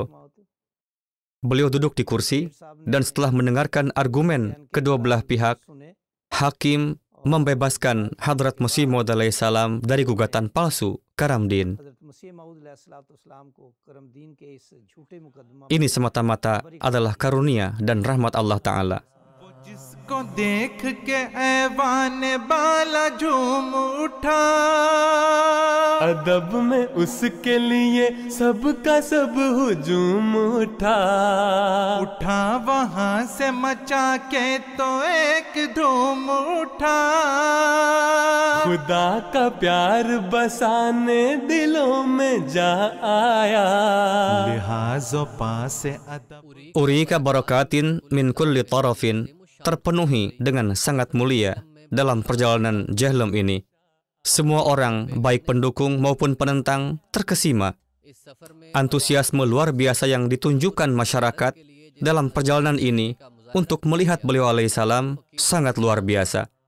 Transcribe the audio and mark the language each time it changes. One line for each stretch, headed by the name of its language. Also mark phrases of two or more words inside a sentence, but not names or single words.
Indonesian: Beliau duduk di kursi dan setelah mendengarkan argumen kedua belah pihak, hakim membebaskan Hadrat Masih Maud alaihissalam dari gugatan palsu Karamdin. Ini semata-mata adalah karunia dan rahmat Allah Ta'ala.
Hindi: को देख के ऐवान बाला झूम उठा, अदब में उसके लिए सबका सब हुजूम उठा। उठा वहाँ से मचा के तो एक धूम उठा। खुदा का प्यार बसाने दिलों में जा आया। लिहाज़ो पासे अदब
Arabic: أريك بركات من كل طرف,
Indonesian: terpenuhi dengan sangat mulia dalam perjalanan Jhelum ini. Semua orang, baik pendukung maupun penentang, terkesima. Antusiasme luar biasa yang ditunjukkan masyarakat dalam perjalanan ini untuk melihat beliau alaihissalam sangat luar biasa.